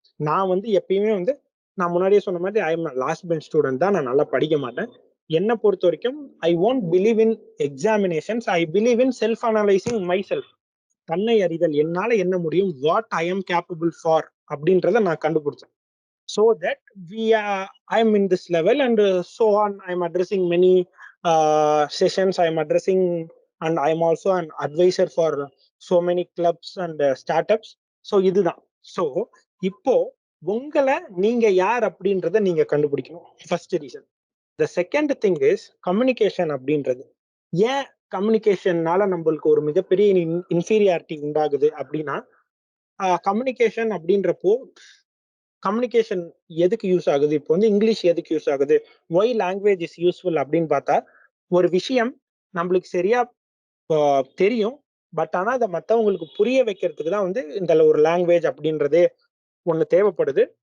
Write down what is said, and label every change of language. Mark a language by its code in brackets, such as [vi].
[ta] நான் வந்து எப்பயுமே வந்து நான் முன்னாடியே சொன்ன மாதிரி [en] I am last bench student [ta] தான். நான் நல்லா படிக்க மாட்டேன். என்னை பொறுத்த வரைக்கும் [en] I won't believe in examinations, I believe in self analysing my self. [ta] தன்னை அறிதல், என்னால என்ன முடியும், [en] what I am capable for [ta] அப்படின்றத நான் கண்டுபிடிச்சேன். [en] so that I'm in this level, and so on. I'm addressing many sessions. I'm addressing, and I'm also an advisor for so many clubs and startups. [ta] So இதுதான். So இப்போ உங்களை நீங்க யார் அப்படின்றத நீங்க கண்டுபிடிக்கணும், first reason. [en] the second thing is [ta] communication அப்படின்றது. ஏன் கம்யூனிகேஷன்னால நம்மளுக்கு ஒரு மிகப்பெரிய இன்ஃபீரியாரிட்டி உண்டாகுது அப்படின்னா, கம்யூனிகேஷன் அப்படின்றப்போ கம்யூனிகேஷன் எதுக்கு யூஸ் ஆகுது, இப்போ வந்து இங்கிலீஷ் எதுக்கு யூஸ் ஆகுது, [en] why language is useful [ta] அப்படின்னு பார்த்தா, ஒரு விஷயம் நம்மளுக்கு சரியா தெரியும், பட் ஆனா அதை மற்றவங்களுக்கு புரிய வைக்கிறதுக்கு தான் வந்து இந்த ஒரு லாங்குவேஜ் அப்படின்றதே ஒன்று தேவைப்படுது.